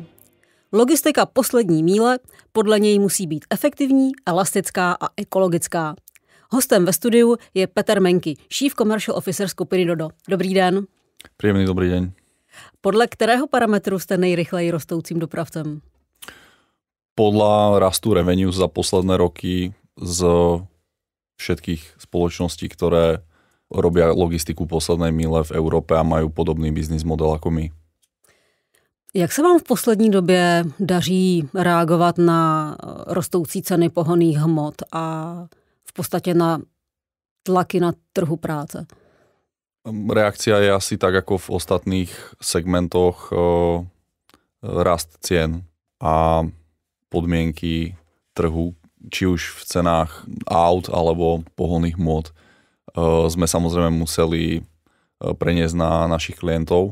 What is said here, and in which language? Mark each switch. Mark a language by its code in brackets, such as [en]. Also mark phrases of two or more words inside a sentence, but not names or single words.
[cs] Logistika poslední míle podle něj musí být efektivní, elastická a ekologická. Hostem ve studiu je Peter Menky, [en] Chief Commercial Officer [cs] skupiny Dodo. Dobrý den. [sk] Príjemný dobrý deň. [cs] Podle kterého parametru jste nejrychleji rostoucím dopravcem? [sk] Podľa rastu revenue za posledné roky z všetkých spoločností, ktoré robia logistiku poslednej míle v Európe a majú podobný biznis model ako my. [cs] Jak se vám v poslední době daří reagovat na rostoucí ceny pohonných hmot a v podstatě na tlaky na trhu práce? [sk] Reakcia je asi tak ako v ostatných segmentoch rast cien a podmienky trhu, či už v cenách aut alebo pohonných hmot, sme samozrejme museli preniesť na našich klientov.